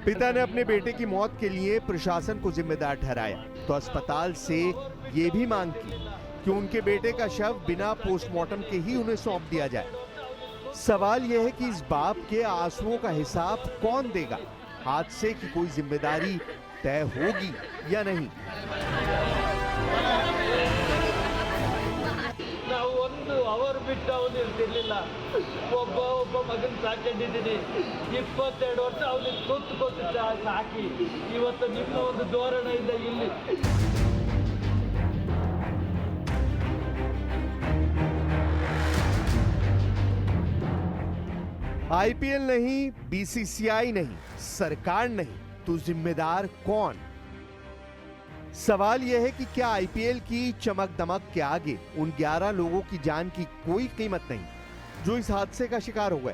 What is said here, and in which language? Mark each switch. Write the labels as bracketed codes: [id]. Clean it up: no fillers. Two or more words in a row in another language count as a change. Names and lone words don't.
[hi] पिता ने अपने बेटे की मौत के लिए प्रशासन को जिम्मेदार ठहराया तो अस्पताल से ये भी मांग की कि उनके बेटे का शव बिना पोस्टमार्टम के ही उन्हें सौंप दिया जाए। सवाल यह है कि इस बाप के आंसुओं का हिसाब कौन देगा? हादसे की कोई जिम्मेदारी तय होगी या नहीं? [kn] ಅವರು ಬಿಟ್ಟು ಅವನು ಇರ್ತಿರ್ಲಿಲ್ಲ. ಒಬ್ಬ ಮಗನ ಸಾಕೊಂಡಿದ್ದೀನಿ. 22 ವರ್ಷ ಅವನಿಗೆ ತುತ್ತು ಕೊಟ್ಟು ಸಾಕಿ ಇವತ್ತು ನಿಮ್ಮ ಒಂದು ಧೋರಣೆಯಿಂದ ಇಲ್ಲಿ [hi] आईपीएल नहीं, बीसीसीआई नहीं, सरकार नहीं, तो जिम्मेदार कौन? सवाल यह है कि क्या आईपीएल की चमक दमक के आगे उन 11 लोगों की जान की कोई कीमत नहीं जो इस हादसे का शिकार हो गए?